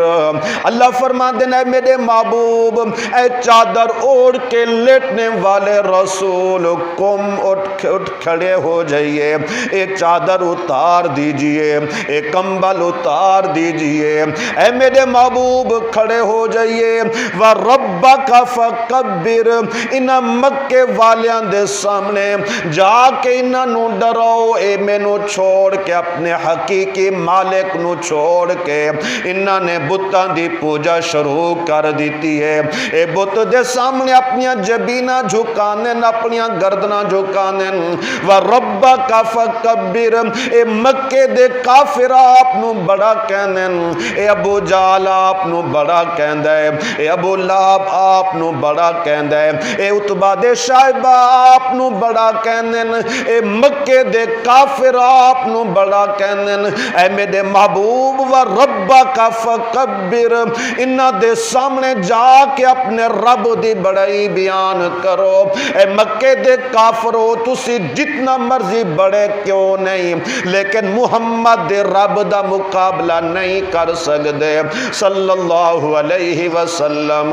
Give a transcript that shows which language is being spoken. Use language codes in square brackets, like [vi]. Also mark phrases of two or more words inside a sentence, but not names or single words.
[ur] اللہ فرما دیں اے میرے محبوب، اے چادر اوڑھ کے لیٹنے والے رسول، قم اٹھ کھڑے ہو جائیے، اے چادر اتار دیجئے، اے کمبل اتار دیجئے، اے میرے محبوب کھڑے ہو جائیے، [ar] وَرَبَّكَ فَكَبِّرْ، [pa] انہاں مکے والیاں دے سامنے جا کے انہاں نو ڈراؤ، اے مینو چھوڑ کے اپنے حقیقی مالک نو چھوڑ کے انہاں نے بتاں دی پوجا شروع کر دیتی ہے۔ اے بت دے سامنے اپنیاں جبیناں جھکانے، اپنیاں گردناں جھکانے، [ar] وَرَبَّكَ فَكَبِّرْ، [pa] اے مکے دے کافر آپ نو بڑا کہنے، اے ابو جال آپ نو بڑا کہندہ ہے، اے ابو لہب آپ نو بڑا کہندہ ہے، اے عتبہ دے شائبہ آپ نو بڑا کہندے، اے مکے دے کافر آپ نو بڑا کہندے، اے میرے محبوب [ar] وَرَبَّكَ فَكَبِّرْ، [pa] انہاں دے سامنے جا کے اپنے رب دی بڑائی بیان کرو۔ اے مکے دے کافرو، تسی جتنا مرضی بڑے کیوں نہیں، لیکن محمد دے رب دا مقابلہ نہیں کر سکتے [ar] صلی اللہ علیہ وسلم۔